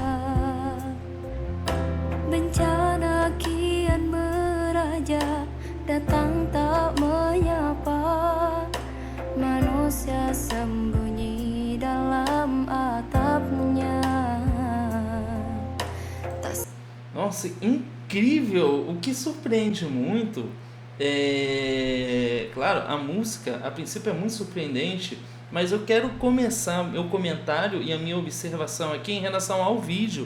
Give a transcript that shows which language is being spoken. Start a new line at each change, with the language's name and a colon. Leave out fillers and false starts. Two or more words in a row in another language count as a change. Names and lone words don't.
Indonesian: Bencana kian meraja, datang tak menyapa, manusia sembunyi dalam atapnya.
Portuguese: Nossa, incrível! O que surpreende muito claro, a música a princípio é muito surpreendente, mas eu quero começar meu comentário e a minha observação aqui em relação ao vídeo.